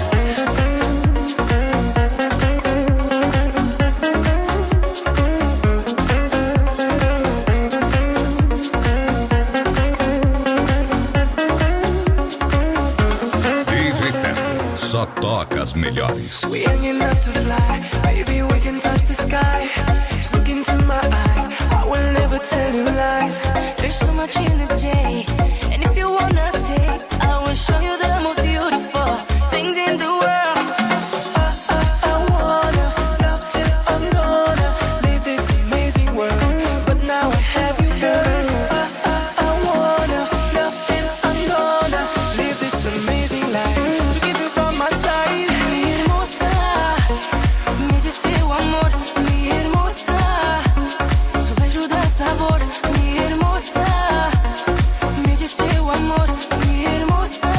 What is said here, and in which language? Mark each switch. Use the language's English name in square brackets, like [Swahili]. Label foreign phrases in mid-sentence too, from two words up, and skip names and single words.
[Portuguese] Só toca as melhores. [English] We ain't enough to fly, baby, we can touch the sky. Just look into my eyes, I will never tell you lies. There's so much in the day, and if you wanna stay, I will show you the most beautiful things in the world. I wanna love till I'm gonna leave this amazing world, but now I have you, girl. I wanna love till I'm gonna live this amazing life. To give you from my side, [Spanish] mi hermosa. [Portuguese] Me diz seu amor, [Spanish] mi hermosa. [Portuguese] Seu beijo dá sabor, [Spanish] mi hermosa. [Portuguese] Me diz seu amor, [Spanish] mi hermosa.